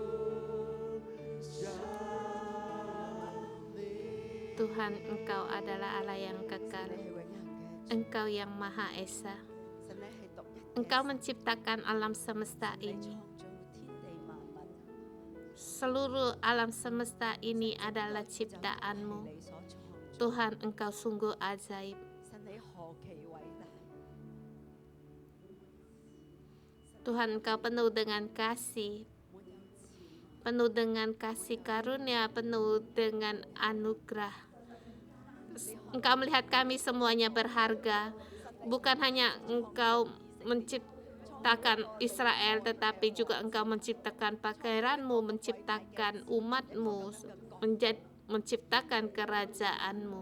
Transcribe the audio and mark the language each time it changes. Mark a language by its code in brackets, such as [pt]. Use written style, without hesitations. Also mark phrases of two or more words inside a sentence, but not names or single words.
[id] Tuhan, Engkau adalah Allah yang kekal. [yue] 你係永恆嘅， [id] Engkau yang Maha Esa. [yue] 神你係獨一嘅， [id] Engkau menciptakan alam semesta [yue] 你 [id] ini. [yue] 創造天地萬物， [id] Seluruh alam semesta ini adalah ciptaanmu. [yue] 你所創造， [id] Tuhan, Engkau sungguh ajaib. [yue] 神你何其偉大， [id] Tuhan, Engkau penuh dengan kasih, [yue] 滿有慈， [id] penuh dengan kasih karunia, penuh dengan anugerah. Engkau melihat kami semuanya berharga. Bukan hanya Engkau menciptakan Israel, tetapi juga Engkau menciptakan pakaianmu, menciptakan umatmu, menciptakan kerajaanmu.